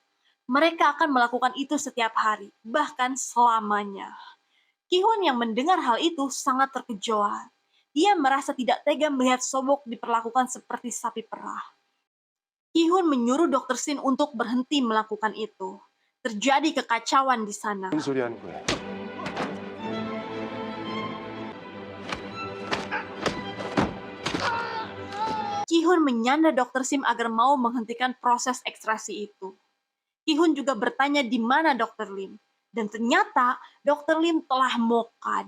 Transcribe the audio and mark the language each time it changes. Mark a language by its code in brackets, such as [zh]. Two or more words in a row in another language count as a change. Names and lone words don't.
[id] Mereka akan melakukan itu setiap hari, bahkan selamanya. Ki-hun yang mendengar hal itu sangat terkejut. Ia merasa tidak tega melihat Sobok diperlakukan seperti sapi perah. Ki-hun menyuruh Dr. Sin untuk berhenti melakukan itu. Terjadi kekacauan di sana. [ko] 무슨 소리 하는 거야? [id] Ki-hun menyanda Dr. Sim agar mau menghentikan proses ekstraksi itu. Ki-hun juga bertanya di mana Dr. Lim. Dan ternyata Dr. Lim telah mokad.